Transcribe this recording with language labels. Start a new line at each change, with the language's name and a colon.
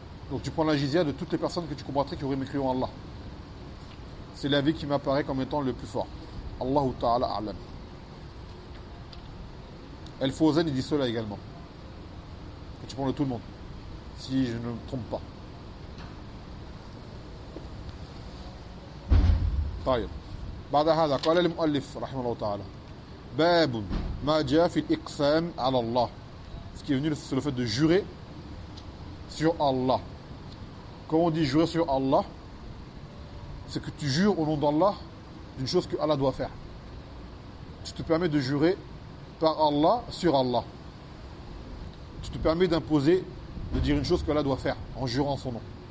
French: Donc tu prends la jizya de toutes les personnes que tu combattrais qui auraient mécru en Allah. C'est l'avis qui m'apparaît comme étant le plus fort. Allahu ta'ala a'lam. Al-Fawzan, il dit cela également. Et tu prends de tout le monde, si je ne me trompe pas.
Arabic: طيب. بعد هذا قال المؤلف رحمه الله تعالى باب ما جاء في الإقسام على الله.
French: Ce qui est venu, c'est le fait de jurer sur Allah. Quand on dit jurer sur Allah, c'est que tu jures au nom d'Allah d'une chose que Allah doit faire. Tu te permets de jurer par Allah sur Allah. Tu te permets d'imposer, de dire une chose que Allah doit faire en jurant son nom.